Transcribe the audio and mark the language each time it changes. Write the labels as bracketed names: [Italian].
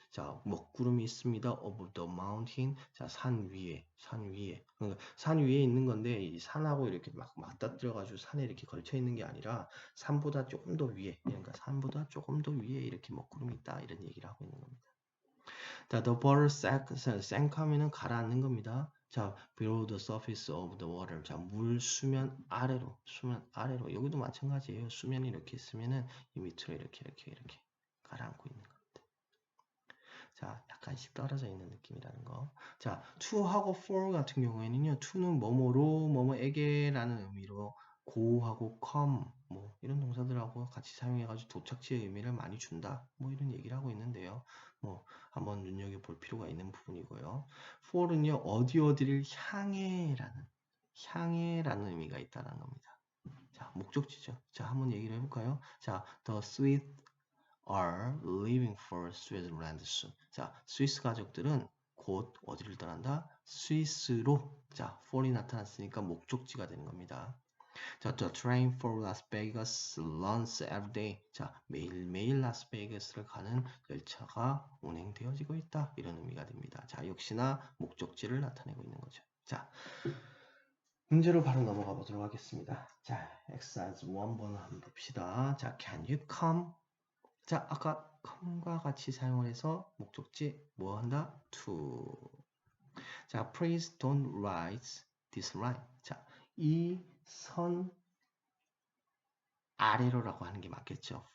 [Korean] 자, 먹구름이 있습니다. [English] over the mountain. [Korean] 자, 산 위에. 그러니까 산 위에 있는 건데 이 산하고 이렇게 막 맞닿뜨려 가지고 산에 이렇게 걸쳐 있는 게 아니라 산보다 조금 더 위에. 그러니까 산보다 조금 더 위에 이렇게 먹구름이 있다. 이런 얘기를 하고 있는 겁니다. 자, [English] the water sank [Korean] 하면은 가라앉는 겁니다. [English] 자, below the surface of the water. [Korean] 자, 물 수면 아래로. 여기도 마찬가지예요. 수면이 이렇게 있으면은 이 밑으로 이렇게 가라앉고 있는 겁니다. 자, 약간씩 떨어져 있는 느낌이라는 거. 자, to하고 for 같은 경우에는요. to는 뭐뭐로, 뭐뭐에게라는 의미로 go하고 come 뭐 이런 동사들하고 같이 사용해가지고 도착지의 의미를 많이 준다. 뭐 이런 얘기를 하고 있는데요. 뭐 한번 눈여겨볼 필요가 있는 부분이고요. for는요. 어디를 향해라는 의미가 있다는 겁니다. 자, 목적지죠. 자, 한번 얘기를 해볼까요? [English] 자, the Swiss are leaving for Switzerland soon. [Korean] 자, 스위스 가족들은 곧 어디를 떠난다? 스위스로. 자, for이 나타났으니까 목적지가 되는 겁니다. [English] 자, the train for Las Vegas runs every day. [Korean] 자, 매일매일 라스베이거스를 가는 열차가 운행되어지고 있다. 이런 의미가 됩니다. 자, 역시나 목적지를 나타내고 있는 거죠. 자, 문제로 바로 넘어가 보도록 하겠습니다. 자, exercise 1번 한번 봅시다. [English] 자, can you come? [Korean] 자, 아까 come과 같이 사용을 해서 목적지 뭐 한다? [English] to. 자, please don't write this line. [Korean] 자, 이 선 아래로라고 하는 게 맞겠죠.